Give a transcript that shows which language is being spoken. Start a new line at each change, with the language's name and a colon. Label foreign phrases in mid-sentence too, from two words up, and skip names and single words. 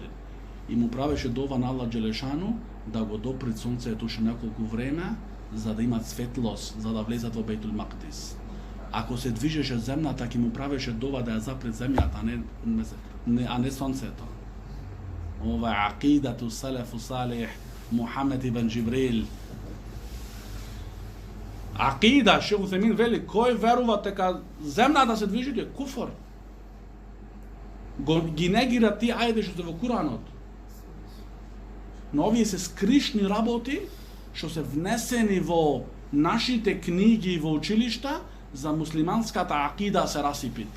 Macedonian: И му правеше дова на
Arabic: الله جل شأنه
Macedonian: да го допри сонцето уште неколку време, за да има светлост, за да влезат во Бейтул Макдис. Ако се движеше земјата, ќе му правеше дова да ја запре земјата, а не сонцето. Ова е
Arabic: عقيدة السلف الصالح,
Macedonian: Мухамед ибн Джибрил. Акида, шейх Утемин вели, кој верува дека земјата се движи, е куфар. Ги негира тие ајде што се во Куранот. Но овие се скришни работи што се внесени во нашите книги и во училишта за муслиманската акида се расипита.